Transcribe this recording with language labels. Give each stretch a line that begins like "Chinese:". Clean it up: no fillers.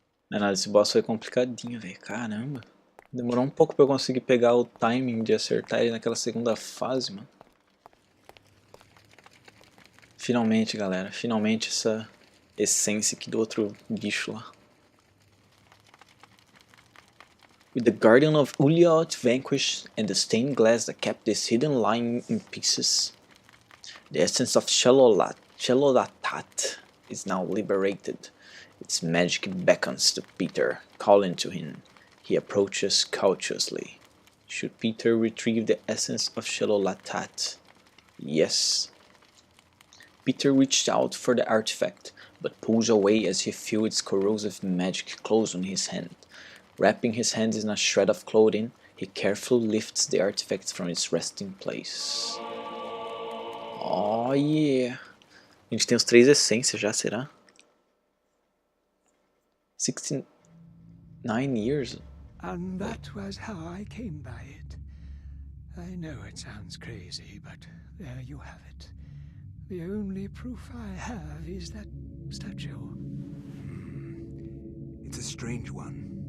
Portuguese: Não é nada, esse boss foi complicadinho, velho. Caramba. Demorou um pouco pra eu conseguir pegar o timing de acertar ele naquela segunda fase, mano. Finalmente, galera. Finalmente essa essência aqui do outro bicho lá.
English: With the guardian of Uliot vanquished and the stained glass that kept this hidden lying in pieces, the essence of Shalolatat is now liberated. Its magic beckons to Peter, calling to him. He approaches cautiously. Should Peter retrieve the essence of Shalolatat? Yes. Peter reached out for the artifact, but pulls away as he feels its corrosive magic close on his hand. Wrapping his hands in a shred of clothing, he carefully lifts the artifact from its resting place. Oh yeah!
Portuguese: A gente tem os 3 essências já, será?
English: 69 years? And that was how I came by it. I know it sounds crazy, but there you have it. The only proof I have is that statue. It's a strange one.